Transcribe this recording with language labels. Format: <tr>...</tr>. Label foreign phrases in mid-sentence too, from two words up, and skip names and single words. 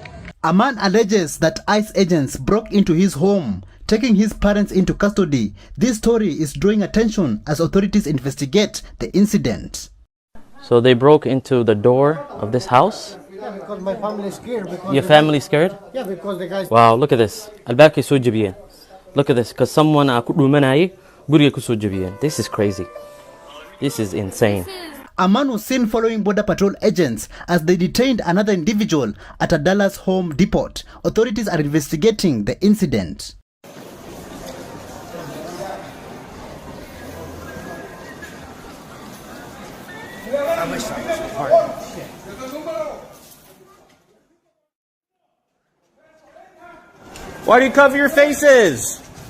<en>A man alleges that ICE agents broke into his home, taking his parents into custody. This story is drawing attention as authorities investigate the incident. So they broke into the door of this house? Yeah, because my family is scared. Your family scared? Yeah, because the guys... Wow, look at this.</en> <so>Albaabkay soo jabiyeen.</so> <en>Look at this, because someone</en> <so>ku dhuumanayay guriga ku soo jabiyeen.</so> <en>This is crazy. This is insane. A man was seen following Border Patrol agents as they detained another individual at a Dallas Home Depot. Authorities are investigating the incident. Why do you cover your faces?</en>